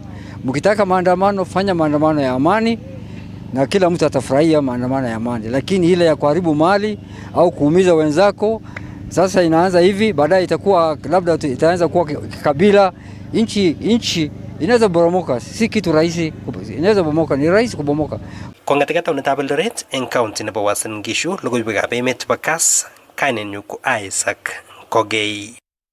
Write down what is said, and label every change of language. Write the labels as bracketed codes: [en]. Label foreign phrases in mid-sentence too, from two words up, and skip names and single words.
[sw] Mkitaka maandamano, fanya maandamano ya amani na kila mtu atafurahia maandamano ya amani, lakini ile ya kuharibu mali au kuumiza wenzako, sasa inaanza hivi, baadaye itakuwa labda itaanza kuwa kabila, nchi inaweza boromoka. Si kitu rahisi, inaweza bomoka, ni rahisi kubomoka. [kln] Kong'eteke taonitab Eldoret eng county nebo Uasin Gishu, logoiwekab emet chebo KASS, kainenyu ko Isaac Kogei.